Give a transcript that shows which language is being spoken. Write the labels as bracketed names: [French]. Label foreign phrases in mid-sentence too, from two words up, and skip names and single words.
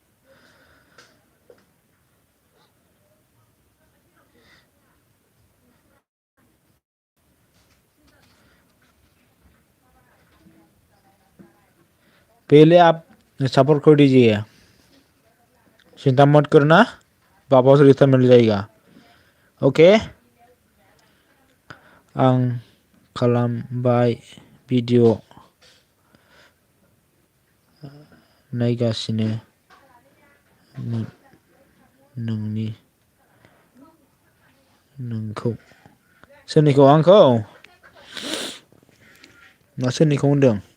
[Hindi] पहले आप सपोर्ट कर दीजिए, चिंता मत करना, वापस रिटर्न मिल जाएगा। [Bodo] ओके आं खालामबाय भिडिअ नायगासिनो नोंखौ सोरनिखौ आंखौ ना सोरनिखौ होनदों?